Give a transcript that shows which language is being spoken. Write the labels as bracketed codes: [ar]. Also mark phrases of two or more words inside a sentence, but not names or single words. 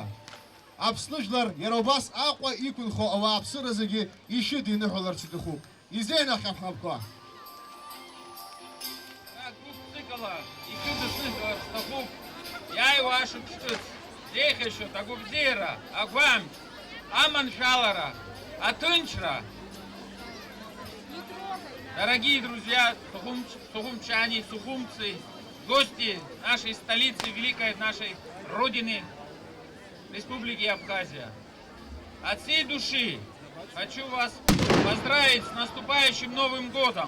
[ab] Аԥсныжәлар иара убас Аҟәа иқәынхо ауааԥсыра зегьы ишьыдиныҳәаларц иҭахуп. Изеинаҳҟьап ҳнапқәа. Grup цикла ишьыдысныҳәаларц сҭахуп. Иааиуа ашықәс ҿыц зеиӷьашьоит агәабзиара, агәамч, аманшәалара, аҭынчра. [ru] Дорогие друзья, сухумчане, сухумцы, гости нашей столицы, великой нашей Родины, Республики Абхазия. От всей души хочу вас поздравить с наступающим Новым годом.